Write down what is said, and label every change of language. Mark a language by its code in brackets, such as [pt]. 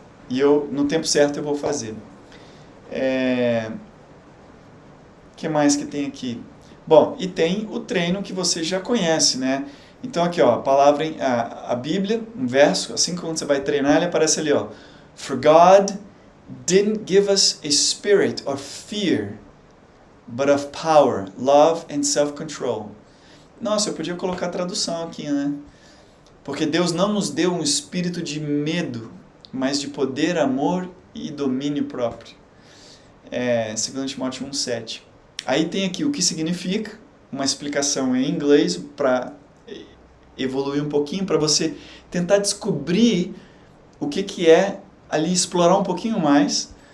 [pt] E no tempo certo eu vou fazer. Que mais que tem aqui? Bom, e tem o treino que você já conhece, né? Então aqui, ó, a palavra, a Bíblia, um verso, assim que quando você vai treinar, ele aparece ali, ó. [en] For God didn't give us a spirit of fear, but of power, love and self-control. [pt] Nossa, eu podia colocar a tradução aqui, né? Porque Deus não nos deu um espírito de medo, mas de poder, amor e domínio próprio. 2 Timóteo 1,7. Aí tem aqui o que significa, uma explicação em inglês para evoluir um pouquinho, para você tentar descobrir o que é ali, explorar um pouquinho mais.